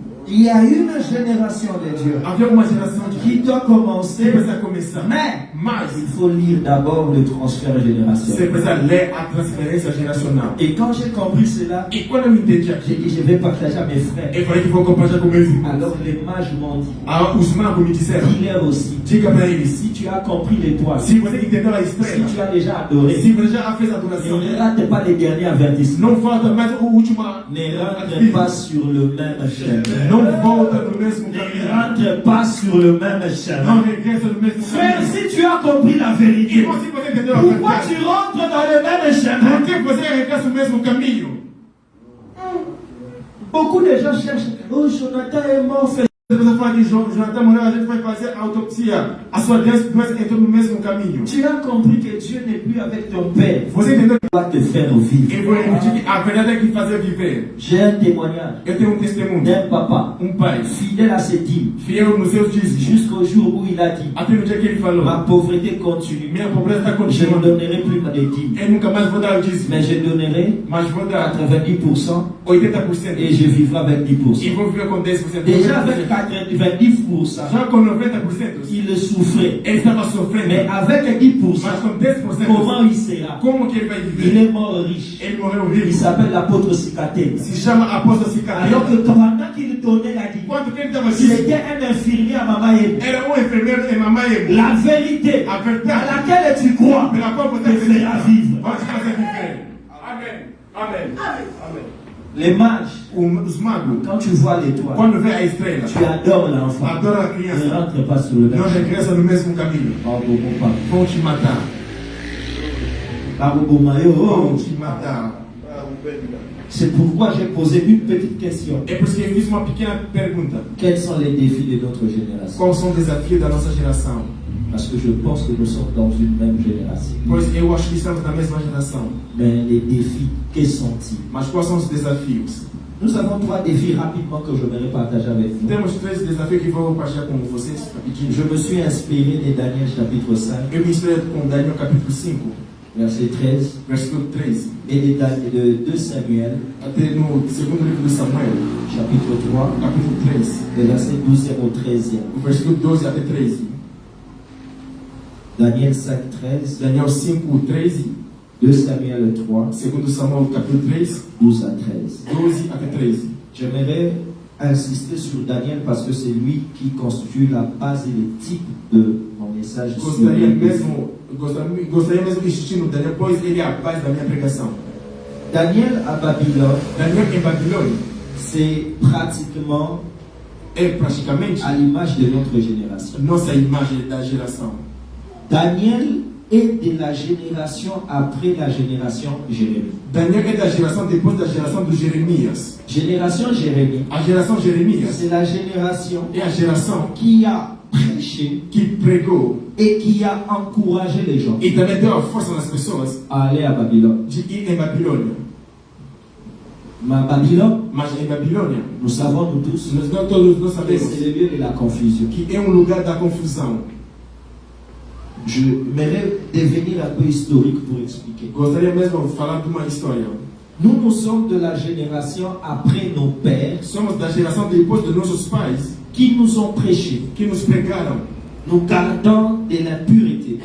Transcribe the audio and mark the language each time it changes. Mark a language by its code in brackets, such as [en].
[fr] Il y a une génération de Dieu [pt] Havia uma geração de [fr] qui doit [pt] que [fr] commencer, [pt] precisa começar. [fr] mais [pt] Mas [fr] il faut lire d'abord le transfert [pt] você [fr] générationnel. [pt] precisa ler a transferência geracional. [fr] Et quand j'ai compris cela, [pt] E quando eu entendi [fr] j'ai [pt] aqui, [fr] dit je vais partager à mes frères. [pt] eu falei que vou compartilhar com meus irmãos. [fr] Alors les mages m'ont dit, [pt] Os magos me disseram, [fr] dis-leur aussi, [pt] diga para eles, [fr] si tu as compris l'étoile, [pt] se você entendeu a [fr] si [pt] estrela, [fr] tu as déjà adoré, [pt] se você já fez a adoração, [fr] ne rate pas les derniers avertissements. [pt] não falta mais o último. [fr] Ne rentre pas sur le même chemin. [pt] Não volta no mesmo [fr] Ne [pt] caminho. [fr] rentre pas sur le même [pt] Não [fr] chemin. [pt] regressa no mesmo [fr] Frère, [pt] caminho. [fr] si tu as compris la vérité, [pt] E se você entendeu a [fr] pourquoi [pt] verdade, [fr] tu rentres dans le même [pt] por [fr] chemin? [pt] que você regressa no mesmo caminho? [fr] Beaucoup de gens cherchent. Oh, Jonathan est mort. [pt] Você precisa falar que Jonathan morreu, a gente vai fazer a autopsia. A sua doença entrou no mesmo caminho. [fr] Tu as compris que Dieu n'est plus avec ton père. [pt] Você entendeu? [fr] Il va te faire vivre. [pt] Eu vou repetir que a verdade é que fazer viver. [fr] J'ai un témoignage [pt] Eu tenho um testemunho. [fr] d'un papa [pt] Pai, [fr] fidèle à ses dîmes [pt] fiel nos seus dízimos. [fr] jusqu'au jour où il a dit [pt] Até no dia que ele falou, [fr] ma pauvreté continue. [pt] minha pobreza está [fr] Je ne [pt] continuando. [fr] donnerai plus des dîmes, [pt] Eu nunca mais vou dar o dízimo. [fr] mais je donnerai [pt] Mas vou dar [fr] 90% [pt] 80%. [fr] et je vivrai avec [pt] E [fr] 10%. [pt] vou viver com 10%. [fr] Déjà avec 90%, [pt] Já com 90%, [fr] il souffrait. [pt] ele estava sofrendo. [fr] Mais avec 10%, [pt] Mas com 10%, [fr] comment il sera? [pt] como que ele vai [fr] Il [pt] viver? [fr] est mort riche. [pt] Ele morreu [fr] Il [pt] rico. [fr] s'appelle l'apôtre Cicaté. [pt] Se chama apóstolo [fr] Alors [pt] Cicatriz. [fr] que pendant qu'il donnait la dîme, [pt] Quando que ele estava [fr] il [pt] aqui, [fr] était un infirmier à Mamaye. [pt] era enfermeiro em Mamaye. [fr] La vérité [pt] A [fr] à [pt] verdade [fr] laquelle tu crois [pt] pela qual você [fr] te fera vivre. [pt] vai te fazer viver. Amém. Amém. Amém. [fr] Les mages, [pt] Os magos, [fr] quand tu vois l'étoile, [pt] quando vê a estrela, [fr] tu adores l'enfant. [pt] adora a [fr] Ne [pt] criança. [fr] rentre pas sur le même [pt] Não [fr] chemin. [pt] regressa no mesmo caminho. Vão te matar. Vão te matar. [fr] C'est pourquoi j'ai posé une petite question. [pt] É por isso que eu fiz uma pequena pergunta. [fr] Quels sont les défis de notre génération? [pt] Quais são os desafios da nossa geração? [fr] Parce que je pense que nous sommes dans une même génération. [pt] Pois eu acho que estamos na mesma geração. [fr] Mais les défis, quels sont-ils? [pt] Mas quais são os desafios? [fr] Nous avons 3 défis rapidement que j'aimerais partager avec vous. [pt] Temos 3 desafios que vou compartilhar com vocês rapidinho. [fr] Je me suis inspiré de Daniel chapitre 5, [pt] Eu me inspirei com Daniel capítulo 5, [fr] verset 13, [pt] versículo 13, [fr] et de 2 Samuel, [pt] até no segundo livro de Samuel, [fr] chapitre 3, [pt] capítulo 3, [fr] de verset 12 au 13e. [pt] o versículo 12 até 13. [fr] Daniel 5, 13, [pt] Daniel 5, 13, [fr] 2 Samuel 3, [pt] segundo Samuel capítulo 3, [fr] 12 à 13. [pt] 12 até 13. [fr] J'aimerais insister sur Daniel parce que c'est lui qui constitue la base et le type de mon message. sur [pt] Gostaria [fr] les [pt] mesmo de insistir no Daniel, pois ele é a base da minha pregação. [fr] Daniel à Babylone, [pt] Daniel em Babilônia [fr] c'est pratiquement [pt] é praticamente [fr] à l'image de notre génération. [pt] nossa imagem da geração. [fr] Daniel est de la génération après la génération Jérémie. [pt] Daniel é da geração depois da geração do Jeremias. [fr] Génération Jérémie, [pt] A geração Jeremias [fr] c'est la génération [pt] é a geração [fr] qui a prêché [pt] que pregou [fr] et qui a encouragé les gens [pt] e também deu a força nas pessoas [fr] à aller à Babylone. [pt] de ir em Babilônia. [fr] Ma Babylone, [pt] Mas em Babilônia, [fr] nous savons nous tous, [pt] todos nós [fr] que [pt] sabemos [fr] c'est le lieu de la confusion. [pt] que é lugar da confusão. [fr] Je m'aimerais devenir un peu historique pour expliquer. [pt] Gostaria mesmo de falar de uma história. [fr] Nous sommes de la génération après nos pères [pt] Somos da geração depois dos nossos pais [fr] qui nous ont prêché. [pt] que nos pregaram, [fr] Nous gardons de l'impureté